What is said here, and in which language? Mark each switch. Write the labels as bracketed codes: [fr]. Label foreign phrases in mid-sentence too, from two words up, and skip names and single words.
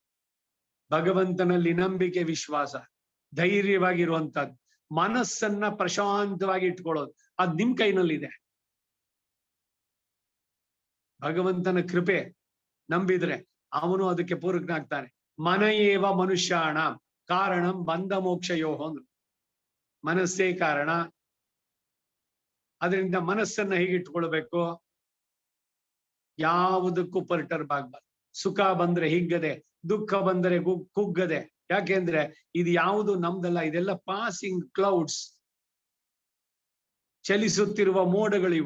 [kn] ಭಗವಂತನಲ್ಲಿ ನಂಬಿಕೆ, ವಿಶ್ವಾಸ, ಧೈರ್ಯವಾಗಿರುವಂತದ್ದು, ಮನಸ್ಸನ್ನ ಪ್ರಶಾಂತವಾಗಿ ಇಟ್ಕೊಳ್ಳೋದು, ಅದ್ ನಿಮ್ ಕೈನಲ್ಲಿದೆ. ಭಗವಂತನ ಕೃಪೆ ನಂಬಿದ್ರೆ ಅವನು ಅದಕ್ಕೆ ಪೂರಕನಾಗ್ತಾನೆ. [sa] ಮನಯೇವ ಮನುಷ್ಯಾಣ ಕಾರಣಂ ಬಂಧ ಮೋಕ್ಷಯೋ ಅಂದ್ರು. [kn] ಮನಸ್ಸೇ ಕಾರಣ. ಅದರಿಂದ ಮನಸ್ಸನ್ನ ಹೇಗಿಟ್ಕೊಳ್ಬೇಕು? ಯಾವುದಕ್ಕೂ ಪರ್ಟರ್ಬ್ ಆಗ್ಬಾರ್ದು. ಸುಖ ಬಂದ್ರೆ ಹಿಗ್ಗದೆ, ದುಃಖ ಬಂದರೆ ಕುಗ್ಗದೆ. ಯಾಕೆಂದ್ರೆ ಇದು ಯಾವುದು ನಮ್ದಲ್ಲ, ಇದೆಲ್ಲ [en] passing clouds, [kn] ಚಲಿಸುತ್ತಿರುವ ಮೋಡಗಳಿವು.